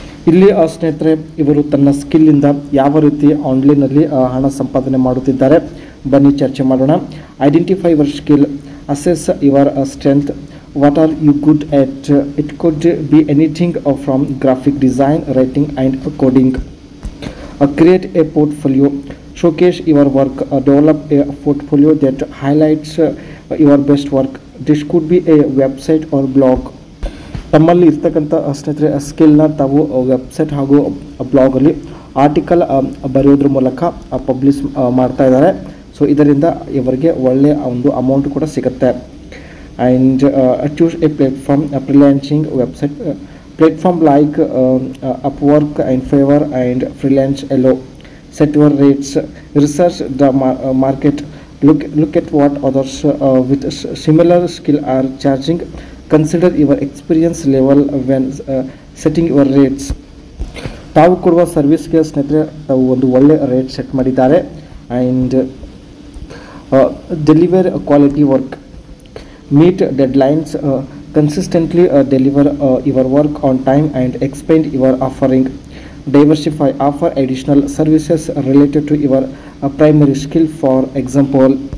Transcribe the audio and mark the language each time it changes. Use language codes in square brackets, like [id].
[kn] ಇಲ್ಲಿ ಸ್ನೇಹಿತರೆ ಇವರು ತನ್ನ ಸ್ಕಿಲ್ಲಿಂದ ಯಾವ ರೀತಿ ಆನ್ಲೈನಲ್ಲಿ ಹಣ ಸಂಪಾದನೆ ಮಾಡುತ್ತಿದ್ದಾರೆ ಬನ್ನಿ ಚರ್ಚೆ ಮಾಡೋಣ. [en] Identify your skill, assess your strength, what are you good at. It could be anything from graphic design, writing and coding. Create a portfolio, showcase your work, develop a portfolio that highlights your best work. This could be a website or blog. [kn] ತಮ್ಮಲ್ಲಿ ಇರ್ತಕ್ಕಂಥ ಸ್ನೇಹಿತರೆ ಸ್ಕಿಲ್ನ ತಾವು website ಹಾಗೂ ಬ್ಲಾಗಲ್ಲಿ article ಬರೆಯೋದ್ರ ಮೂಲಕ publish ಮಾಡ್ತಾ ಇದ್ದಾರೆ. So ಇದರಿಂದ ಇವರಿಗೆ ಒಳ್ಳೆಯ ಒಂದು ಅಮೌಂಟ್ ಕೂಡ ಸಿಗುತ್ತೆ. [en] And choose a platform, freelancing website platform like Upwork and Fiverr and freelance ಎಲೋ. Set your rates, research the market, look at what others with similar skill are charging. Consider your experience level when setting your rates. [kn] ತಾವು ಕೊಡುವ ಸರ್ವಿಸ್ಗೆ ಸ್ನೇಹಿತರೆ ತಾವು ಒಂದು ಒಳ್ಳೆ rate set ಮಾಡಿದ್ದಾರೆ. [en] And deliver quality work, meet deadlines, consistently deliver your work on time and expand your offering. Diversify, offer additional services related to your primary skill. For example,